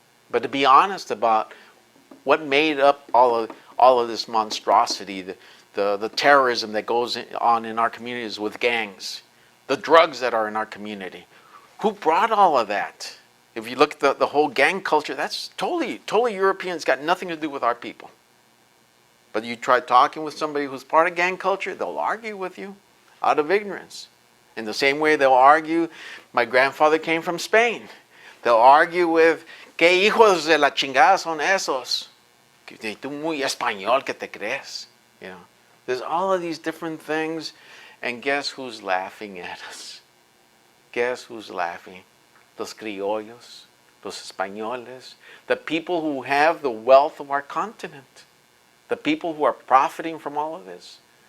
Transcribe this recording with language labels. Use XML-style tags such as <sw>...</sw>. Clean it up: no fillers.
<en>But to be honest about what made up all of this monstrosity, the terrorism that goes on in our communities with gangs, the drugs that are in our community, who brought all of that? If you look at the whole gang culture, that's totally European. It's got nothing to do with our people. But you try talking with somebody who's part of gang culture, they'll argue with you out of ignorance. In the same way they'll argue, my grandfather came from Spain. They'll argue with,</en> <es>¿qué hijos de la chingada son esos? Tú muy español que te crees.</es> <en>You know, there's all of these different things, and guess who's laughing at us? Guess who's laughing?</en> <es>Los criollos, los españoles,</es> <en>the people who have the wealth of our continent, the people who are profiting from all of this.</en>